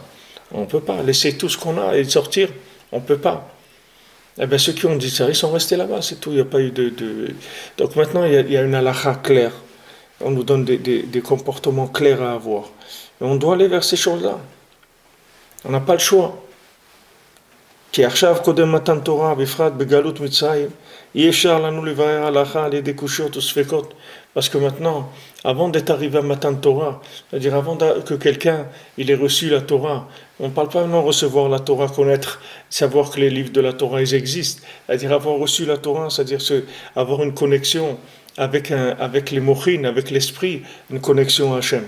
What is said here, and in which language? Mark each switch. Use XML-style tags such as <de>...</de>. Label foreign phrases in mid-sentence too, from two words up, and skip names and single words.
<fr>On ne peut pas laisser tout ce qu'on a et sortir, on ne peut pas. Eh bien, ceux qui ont dit ça, ils sont restés là-bas, c'est tout, il n'y a pas eu de... Donc maintenant, il y a une halakha claire. On nous donne des comportements clairs à avoir. Et on doit aller vers ces choses-là. On n'a pas le choix.</fr> <he>כי עכשיו קודם מתן תורה, בפרט בגלות מצרים, אי אפשר לנו לברר הלכה על ידי קושיות וספקות.</he> <fr>Parce que maintenant, avant d'être arrivé à Matan Torah, c'est-à-dire avant que quelqu'un il ait reçu la Torah, on ne parle pas non recevoir la Torah, connaître, savoir que les livres de la Torah ils existent, c'est-à-dire avoir reçu la Torah, c'est-à-dire avoir une connexion avec les mochines, avec l'esprit, une connexion à Hachem.</fr>